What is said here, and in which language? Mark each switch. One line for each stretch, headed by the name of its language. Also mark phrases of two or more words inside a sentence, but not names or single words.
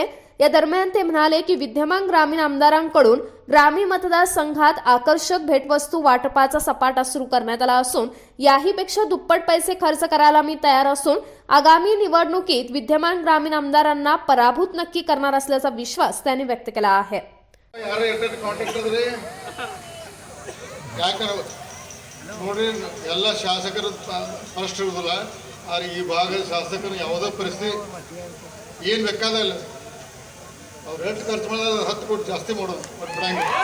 Marathi: या दरम्यान ते म्हणाले की विद्यमान ग्रामीण आमदारांकडून ग्रामीण मतदारसंघात आकर्षक भेटवस्तू वाटपाचा सपाटा सुरू करण्यात आला असून याहीपेक्षा दुप्पट पैसे खर्च करायला मी तयार असून आगामी निवडणुकीत विद्यमान ग्रामीण आमदारांना पराभूत नक्की करणार असल्याचा विश्वास त्यांनी व्यक्त केला आहे।
Kannada: ನೋಡ್ರಿ ಎಲ್ಲ ಶಾಸಕರ ಫಸ್ಟ್ ಇರೋದಿಲ್ಲ ಆದ್ರೆ ಈ ಭಾಗದ ಶಾಸಕರು ಯಾವುದೇ ಪರಿಸ್ಥಿತಿ ಏನು ಬೇಕಾದಲ್ಲ ಅವ್ರು ಎಷ್ಟು ಖರ್ಚು ಮಾಡೋದು 10 ಕೋಟಿ ಜಾಸ್ತಿ ಮಾಡೋದು ಬಿಡಂಗಿಲ್ಲ।